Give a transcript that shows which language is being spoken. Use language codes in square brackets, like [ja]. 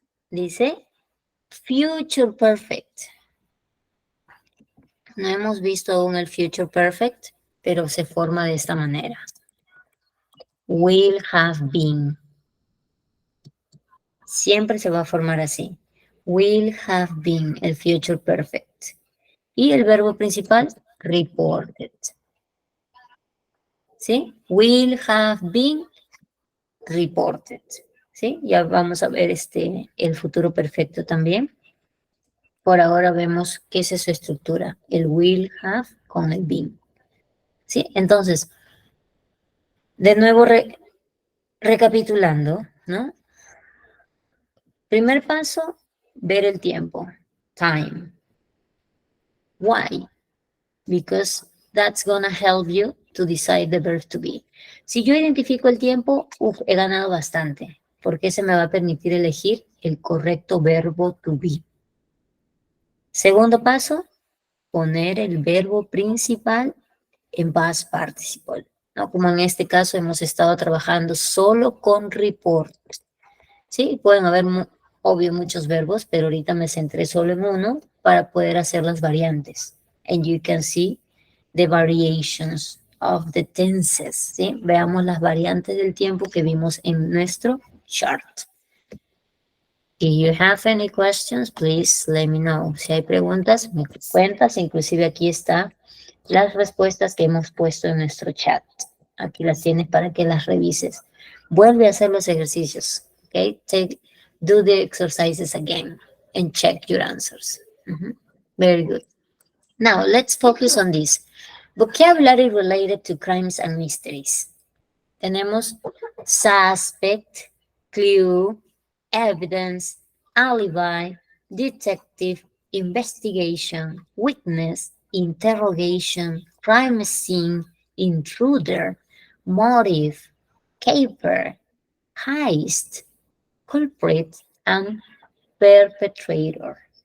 [es] Dice future perfect. No hemos visto aún el future perfect, pero se forma de esta manera. [en] Will have been. [es] Siempre se va a formar así. [en] Will have been, [es] el future perfect. Y el verbo principal, reported. [en] ¿Sí? Will have been reported. [es] ¿Sí? Ya vamos a ver el futuro perfecto también. Por ahora vemos qué es su estructura. El will have con el been. ¿Sí? Entonces, de nuevo recapitulando, ¿no? Primer paso, ver el tiempo. [en] Time. Why? Because that's gonna help you to decide the verb to be. [es] Si yo identifico el tiempo, he ganado bastante, porque se me va a permitir elegir el correcto verbo to be. Segundo paso, poner el verbo principal en past participle, ¿no? Como en este caso hemos estado trabajando solo con report. Sí, pueden haber, obvio, muchos verbos, pero ahorita me centré solo en uno para poder hacer las variantes. [en] And you can see the variations of the tenses, ¿sí? [es] Veamos las variantes del tiempo que vimos en nuestro chart. [en] If you have any questions, please let me know. [es] Si hay preguntas, me cuentas. Inclusive aquí está las respuestas que hemos puesto en nuestro chat. Aquí las tienes para que las revises. Vuelve a hacer los ejercicios. [en] Okay? Do the exercises again and check your answers. Very good. Now, let's focus on this. Vocabulary related to crimes and mysteries. Tenemos suspect, clue, evidence, alibi, detective, investigation, witness, interrogation, crime scene, intruder, motive, caper, heist, culprit, and perpetrator.